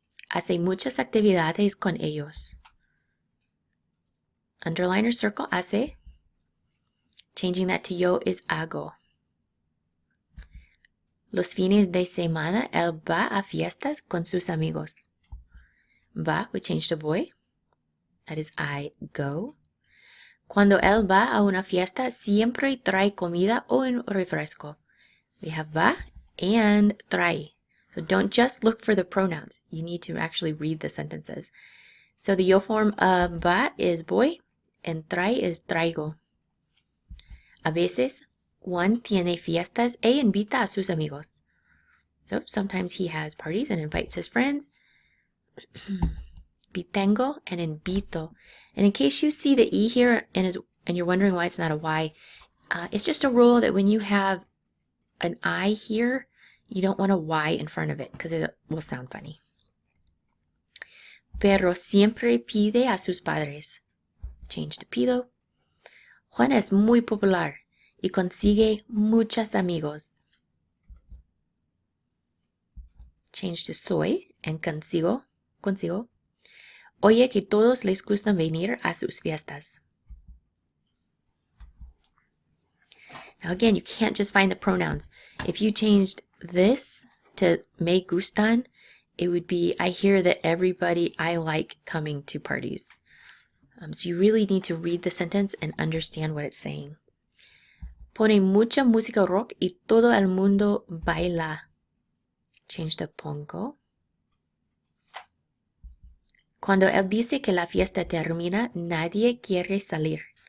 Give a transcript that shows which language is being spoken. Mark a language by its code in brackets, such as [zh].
[es] Hace muchas actividades con ellos. [en] Underline or circle hace. Changing that to yo is hago. [es] Los fines de semana, él va a fiestas con sus amigos. [en] Va, we change to voy. That is I go. [es] Cuando él va a una fiesta, siempre trae comida o un refresco. [en] We have va and trae. So don't just look for the pronouns. You need to actually read the sentences. So the yo form of va is voy and trae is traigo. [es] A veces, Juan tiene fiestas e invita a sus amigos. [en] So sometimes he has parties and invites his friends. Tengo and invito. And in case you see the E here and you're wondering why it's not a Y, it's just a rule that when you have an I here, you don't want a Y in front of it because it will sound funny. [es] Pero siempre pide a sus padres. [en] Change to pido. [es] Juan es muy popular y consigue muchos amigos. [en] Change to soy and consigo. [es] Oye que todos les gusta venir a sus fiestas. [en] Now again, you can't just find the pronouns. If you changed this to [es] me gustan, [en] it would be, I hear that everybody I like coming to parties. So you really need to read the sentence and understand what it's saying. [es] Pone mucha música rock y todo el mundo baila. [en] Change to pongo. [es] Cuando él dice que la fiesta termina, nadie quiere salir.